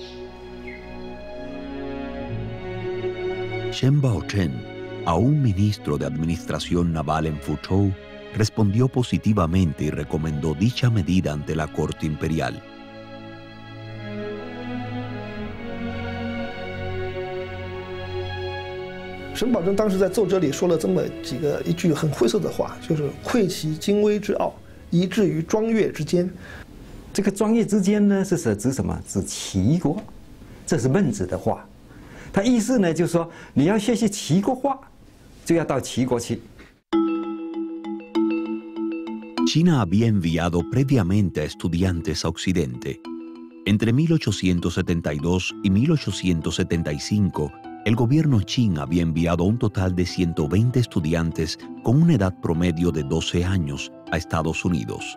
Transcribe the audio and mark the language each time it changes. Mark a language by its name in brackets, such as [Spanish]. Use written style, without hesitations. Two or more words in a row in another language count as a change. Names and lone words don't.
[Spanish] Shen Baochen, aún ministro de Administración Naval en Fuzhou, respondió positivamente y recomendó dicha medida ante la Corte Imperial. [Chinese] Shen Baozhen 当时在奏折里说了这么一句很晦涩的话，就是窥其精微之奥，以至于庄越之间。这个庄越之间呢，是指什么？指齐国，这是孟子的话。他意思呢，就是说你要学习齐国话，就要到齐国去。 [Spanish] China había enviado previamente a estudiantes a Occidente. Entre 1872 y 1875, el gobierno Qing había enviado un total de 120 estudiantes con una edad promedio de 12 años a Estados Unidos.